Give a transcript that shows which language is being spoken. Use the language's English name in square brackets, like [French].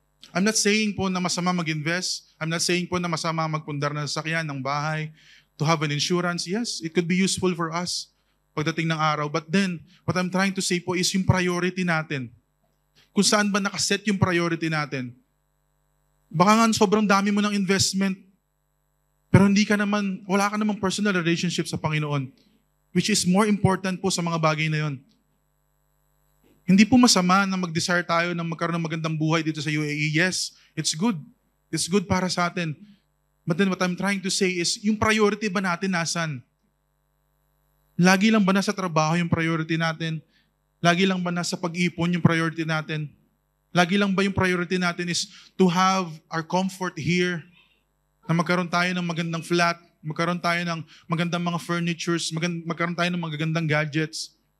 [English] I'm not saying [Filipino] po na masama mag-invest. I'm not saying po na masama magpundar ng sasakyan, ng bahay, [English] to have an insurance. Yes, it could be useful for us [Filipino] pagdating ng araw. [English] But then, what I'm trying to say po is [Filipino] yung priority natin. Kung saan ba nakaset yung priority natin. Baka nga sobrang dami mo ng investment, pero wala ka namang personal relationship sa Panginoon, [English] which is more important [Filipino] po sa mga bagay na yon. Hindi po masama na mag-desire tayo na magkaroon ng magandang buhay dito sa UAE. [English] Yes, it's good. It's good [Filipino] para sa atin. [English] But then what I'm trying to say is, [Filipino] yung priority ba natin nasan? Lagi lang ba nasa trabaho yung priority natin? Lagi lang ba nasa pag-ipon yung priority natin? Lagi lang ba yung priority natin [English] is to have our comfort here? [Filipino] Na magkaroon tayo ng magandang flat, magkaroon tayo ng magandang mga furnitures, magkaroon tayo ng magagandang gadgets.